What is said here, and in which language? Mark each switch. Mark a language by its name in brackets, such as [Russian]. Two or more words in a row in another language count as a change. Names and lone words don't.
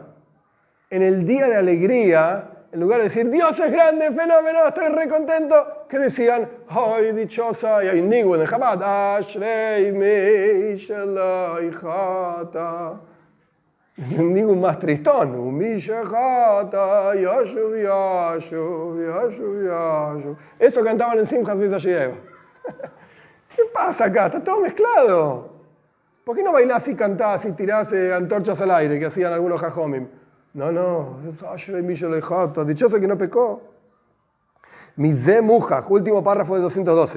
[Spanish] En el día de alegría, en lugar de decir, Dios es grande, fenómeno, estoy re contento, ¿qué decían? ¡Ay, dichosa! Y hay un nigu en el Chabad. [Hebrew] ¡אשרי מי שלא חטא! [Spanish] Es un nigu más tristón. [Hebrew] מי שחטא, ישוב, ישוב, ישוב, ישוב. [Spanish] Eso cantaban en Simchas Beis HaShoyeiva. ¿Qué pasa acá? Está todo mezclado. ¿Por qué no bailás y cantás y tirás antorchas al aire que hacían algunos jajomim? No. Dichoso que no pecó. [Hebrew] מזה מוכח, [Spanish] último párrafo de 212.